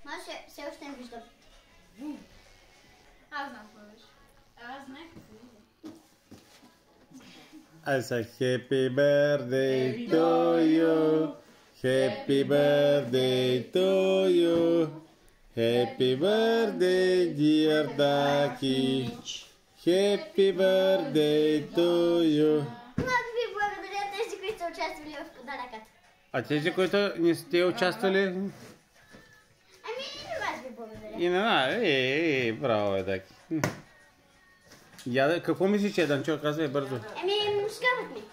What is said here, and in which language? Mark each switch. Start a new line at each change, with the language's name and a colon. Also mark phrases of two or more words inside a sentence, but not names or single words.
Bulgarian: все още не виждам. Аз знам какво беше. Аз знаех какво беше.
English: I say happy birthday to you. Happy birthday to you. Happy birthday dear Даки. Happy birthday to you.
Bulgarian: Много ви благодаря тези, които са участвали в подаръкът. А тези, които не сте участвали? Ами и на вас ви благодаря. И на нас. Браво е, Даки. Яда, какво мислиш, че Данчо? Казвай бързо. Ами, шкафът ми.